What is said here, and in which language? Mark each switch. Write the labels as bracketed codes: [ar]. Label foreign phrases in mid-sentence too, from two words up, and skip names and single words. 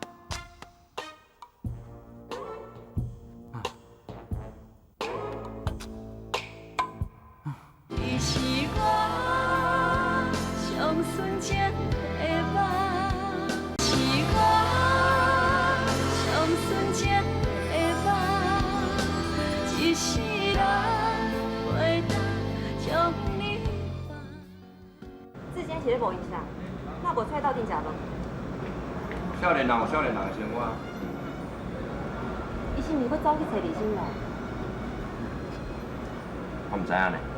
[nan] 你是我上纯情的梦，是我上纯情的梦，一世人袂当将你放。字间写咧无影响，那无出来斗阵食无？少年人有少年人的生活。伊是毋是要走去找李心来？我唔知影呢。